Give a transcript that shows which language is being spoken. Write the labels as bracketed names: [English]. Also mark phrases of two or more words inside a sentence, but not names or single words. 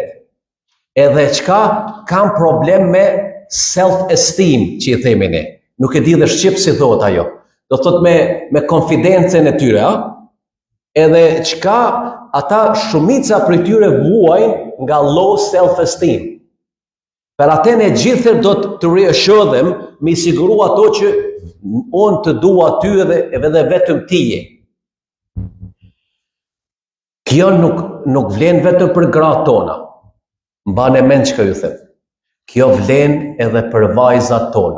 [Albanian] Edhe çka kanë problem me self-esteem, që i themi ne. Nuk e di dhe shqip si thot ajo. Do thot me konfidencën e tyre, edhe çka ata shumica prej tyre vuajnë nga [English] low self-esteem. [Albanian] Per atë ne gjithër do të [English] reassure them, [Albanian] me i siguru ato që unë të dua ty edhe vetëm tije. Kjo nuk vlen vetëm për gratë tona. Mbane mend çka ju them. Kjo vlen edhe për vajzat tona.